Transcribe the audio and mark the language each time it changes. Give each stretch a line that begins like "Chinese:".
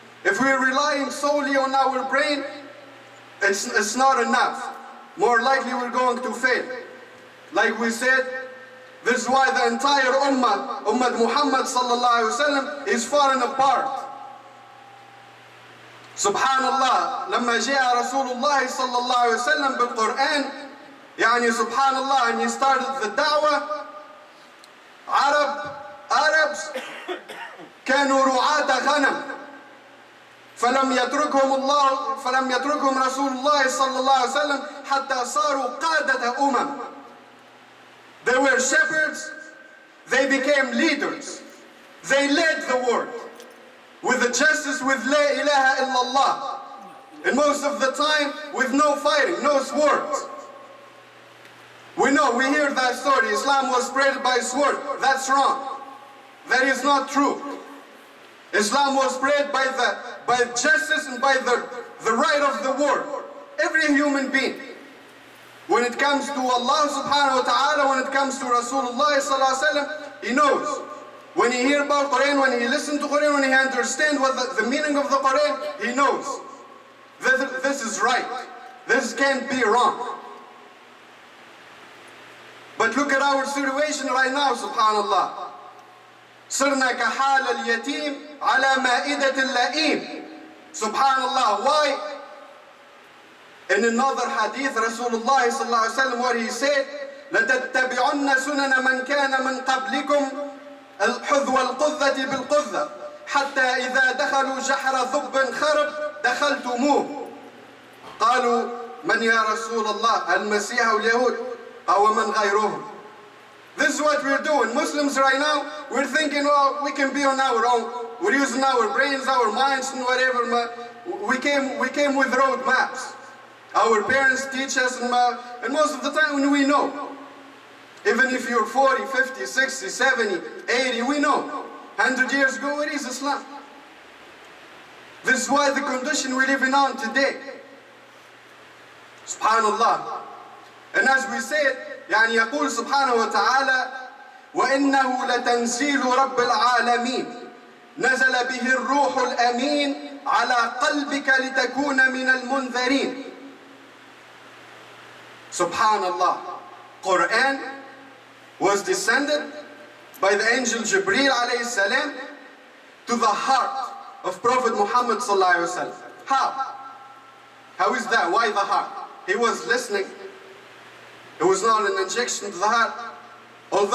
English: If we're relying solely on our brain, it's not enough. More likely we're going to fail. Like we said, this is why the entire Ummah Muhammad sallallahu alaihi wasallam is falling apart.
Arabic: Subhanallah, لما جاء رسول الله صلى الله عليه وسلم بالقرآن, يعني Subhanallah,
English: and he started the da'wah,
Arabic: Arabs كانوا رعاة غنم, فلم يتركهم رسول الله صلى الله عليه وسلم حتى صاروا قادة أمم.
English: They were shepherds, they became leaders, they led the world. With the justice, with La ilaha illallah. And most of the time, with no fighting, no swords. We hear that story. Islam was spread by sword. That's wrong. That is not true. Islam was spread by justice and by the right of the world. Every human being. When it comes to Allah subhanahu wa ta'ala, when it comes to Rasulullah sallallahu alaihi wasallam, he knows. When he hears about Quran, when he listens to Quran, when he understands what the meaning of the Quran, he knows that this is right. This can't be wrong. But look at our situation right now, subhanallah.
Arabic: صرنا كحال اليتيم على مائدة اللئيم.
English: Subhanallah. Why? In another hadith, Rasulullah sallallahu alaihi wasallam, what he said,
Arabic: لَتَتَّبِعُنَّ سُنَنَ مَنْ كَانَ مِنْ قَبْلِكُمْ الحذو القذة بالقذة حتى إذا دخلوا جحر ذب خرب دخلتموه. قالوا من يا رسول الله؟ المسيح واليهود أو من غيرهم.
English: This is what we're doing. Muslims right now, we're thinking, well, we can be on our own. We're using our brains, our minds, and whatever. We came with road maps. Our parents teach us, and most of the time we know. Even if you're 40, 50, 60, 70, 80, we know. 100 years ago, it is Islam. This is why the condition we're living on today. Subhanallah. And as we said,
Arabic: يعني يقول سبحانه وتعالى وإنه لتنزيل رب العالمين نزل به الروح الأمين على قلبك لتكون من المنذرين.
English: Subhanallah. Quran was descended by the angel Jibreel alayhi salam to the heart of Prophet Muhammad sallallahu alaihi wasallam. How? How is that? Why the heart? He was listening. It was not an injection to the heart. Although